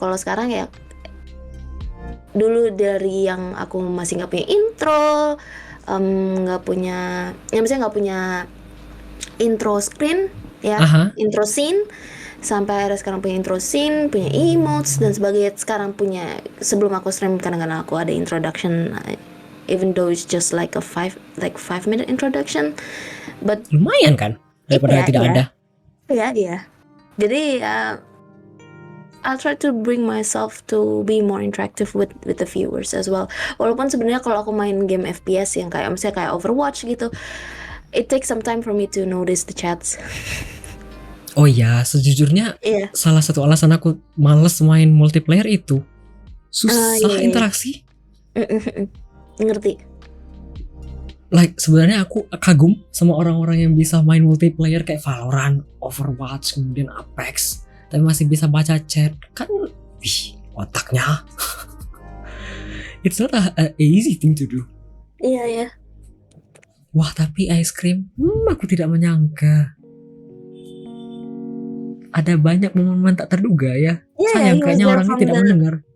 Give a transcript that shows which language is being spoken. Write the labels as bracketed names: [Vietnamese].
[Indonesian] Kalau sekarang ya dulu dari yang aku masih nggak punya intro, nggak punya, ya misalnya nggak punya intro screen ya, intro scene, sampai akhirnya sekarang punya intro scene, punya emotes dan sebagainya. Sekarang punya, sebelum aku stream kadang-kadang aku ada introduction, [English] even though it's just like a 5-minute introduction, but [Indonesian] lumayan kan daripada tidak ada. Iya. Jadi [English] I'll try to bring myself to be more interactive with the viewers as well. [Indonesian] Walaupun sebenarnya kalau aku main game FPS yang kayak misalnya kayak Overwatch gitu, [English] it takes some time for me to notice the chats. [Indonesian] Oh ya, sejujurnya salah satu alasan aku males main multiplayer itu susah interaksi. Ngerti. Like sebenarnya aku kagum sama orang-orang yang bisa main multiplayer kayak Valorant, Overwatch, kemudian Apex, tapi masih bisa baca chat. Kan otaknya. [English] It's not a easy thing to do. [Indonesian] Iya. Wah, tapi Ice Cream, aku tidak menyangka. Ada banyak momen tak terduga ya. Sayang kayaknya orangnya tidak mendengar.